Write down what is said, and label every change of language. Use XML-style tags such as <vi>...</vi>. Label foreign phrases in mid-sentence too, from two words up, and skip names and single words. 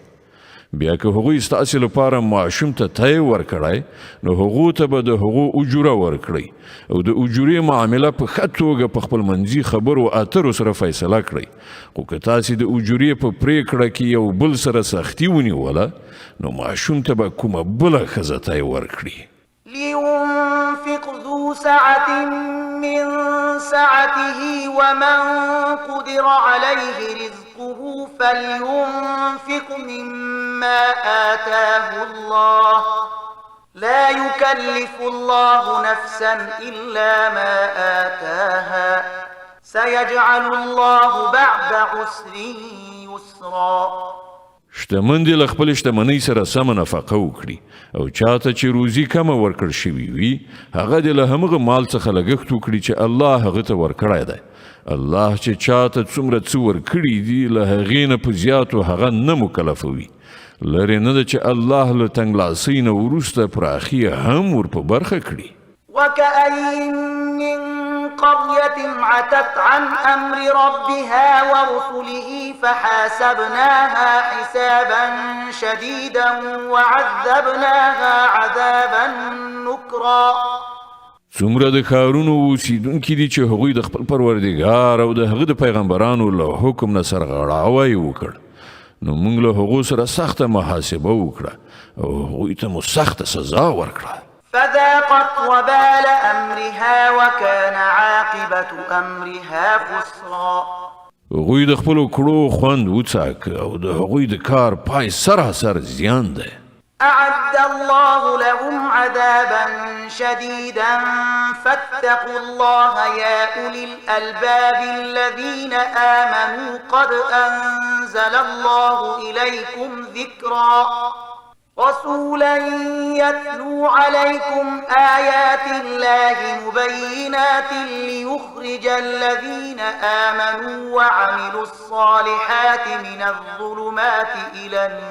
<ps>بیا که هغوی ستاسې لپاره ماشوم ته تی ورکړی نو هغو ته به د هغو اجوره ورکړئ، او د اجورې معامله په ښه توګه په خپل منځي خبرو اترو سره فیصله کړئ. خو که تاسې د اجورې په پریکړه کې یو بل سره سختي ونیوله نو ماشوم ته به کومه بله ښځه تی ورکړي.</ps> <ar>لينفق ذو سعة من سعته ومن قدر عليه رزقه فلينفق مما آتاه الله لا يكلف الله نفسا إلا ما آتاها سيجعل الله بعد عسر يسرا.</ar> <ps>شتمن دې له خپل شتمنۍ سره سمه نفقه وکړي، او چاته چې روزي کمه ورکړل شوي وي هغه دې له همغه مال څخه لګښت وکړي چې الله هغه ته ورکړی دی. الله چې چاته څومره څه ورکړي دي له هغې نه په زیاتو هغه نه مکلفوي. لرې نه ده چې الله له تنګلاسۍ نه وروسته پراخي هم ور په برخه کړي.</ps> <ar>وكأين من قرية عتت عن أمر ربها ورسله فحاسبناها حسابا شديدا وعذبناها عذابا نكرا.</ar> <ps>څومره د ښارونو اوسیدونکي دي چې هغوی د خپل پروردګار او د هغه د پیغمبرانو له حکم نه سرغړاوی وکړ، نو موږ له هغو سره سخته محاسبه وکړه او هغوی ته مو سخته سزا ورکړه.</ps> <ar>فذاقت وبال أمرها وكان عاقبة أمرها خسرا.</ar> <ps>هغوی د خپلو کړو خوند وڅاک او د هغوی د کار پای سراسر زیان دی.</ps> <ar>أعد الله لهم عذابا شديدا فاتقوا الله يا أولي الألباب الذين آمنوا قد أنزل الله إليكم ذكرا رسولا يتلو عليكم آيات الله مبينات ليخرج الذين آمنوا وعملوا الصالحات من الظلمات إلى</ar>